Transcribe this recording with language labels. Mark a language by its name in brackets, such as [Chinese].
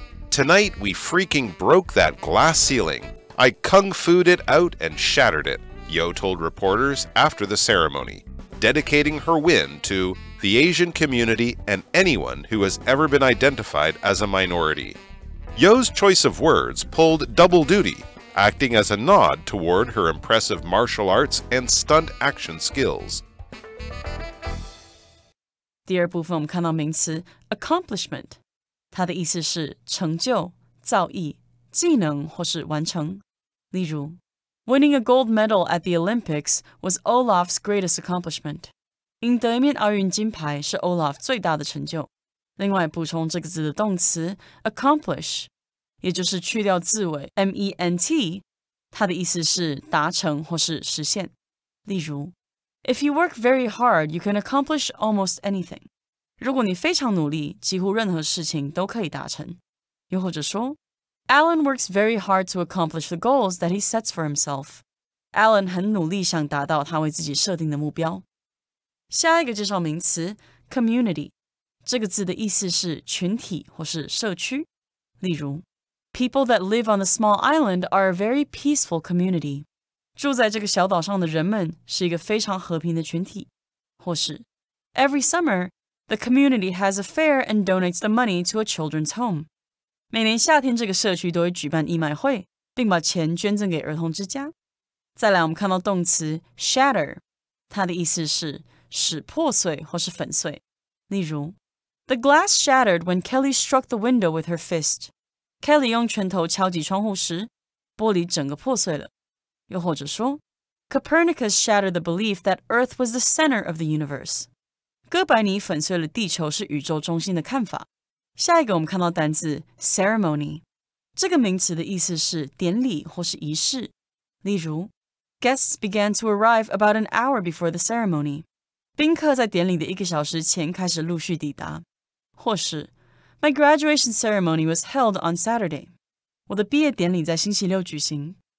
[English] Tonight, we freaking broke that glass ceiling. I kung-fu'd it out and shattered it, Yo told reporters after the ceremony, dedicating her win to the Asian community and anyone who has ever been identified as a minority. Yo's choice of words pulled double duty, acting as a nod toward her impressive martial arts and stunt action skills. [Chinese] 第二部分我们看到名词 accomplishment， 它的意思是成就、造诣、技能或是完成。例如 [English] Winning a gold medal at the Olympics was Olaf's greatest accomplishment. [Chinese] 赢得一面奥运金牌是 Olaf 最大的成就。另外补充这个字的动词 accomplish， 也就是去掉字尾 ment， 它的意思是达成或是实现。例如 [English] If you work very hard, you can accomplish almost anything. [Chinese] 如果你非常努力，几乎任何事情都可以达成。又或者说 [English] Alan works very hard to accomplish the goals that he sets for himself. [Chinese] Alan 很努力想达到他为自己设定的目标。下一个介绍名词 community， 这个字的意思是群体或是社区。例如 [English] People that live on the small island are a very peaceful community. [Chinese] 住在这个小岛上的人们是一个非常和平的群体。或是 [English] Every summer, the community has a fair and donates the money to a children's home. [Chinese] 每年夏天，这个社区都会举办义卖会，并把钱捐赠给儿童之家。再来，我们看到动词 shatter， 它的意思是使破碎或是粉碎。例如 [English] The glass shattered when Kelly struck the window with her fist. [Chinese] Kelly 用拳头敲击窗户时，玻璃整个破碎了。又或者说 [English] Copernicus shattered the belief that Earth was the center of the universe. [Chinese] 哥白尼粉碎了地球是宇宙中心的看法。下一个我们看到单字 ceremony， 这个名词的意思是典礼或是仪式。例如 [English] Guests began to arrive about an hour before the ceremony. [Chinese] 宾客在典礼的1个小时前开始陆续抵达。或是 [English] My graduation ceremony was held on Saturday. [Chinese] 我的毕业典礼在星期六举行。